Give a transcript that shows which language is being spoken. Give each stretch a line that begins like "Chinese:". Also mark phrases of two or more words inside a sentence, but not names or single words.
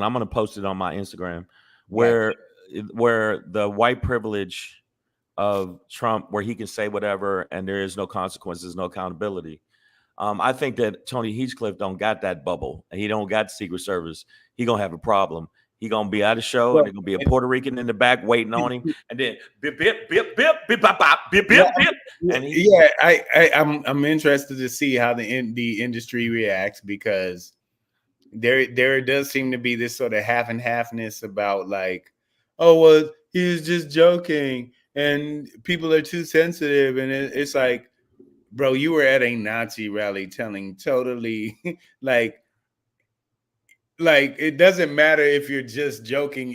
English: I'm going to post it on my Instagram, where the white privilege of Trump, where he can say whatever and there is no consequences, no accountability. I think that Tony Hinchcliffe don't got that bubble, and he don't got Secret Service. He gonna have a problem. He gonna be at a show, and there's gonna be a Puerto Rican in the back waiting on him, and then bip bip bip bip bip bop bop bip bip bip. And I'm interested to see how the industry reacts, because there does seem to be this sort of half and halfness about like, oh well, he was just joking, and people are too sensitive, and it's like, bro, you were at a Nazi rally telling totally like it doesn't matter if you're just joking.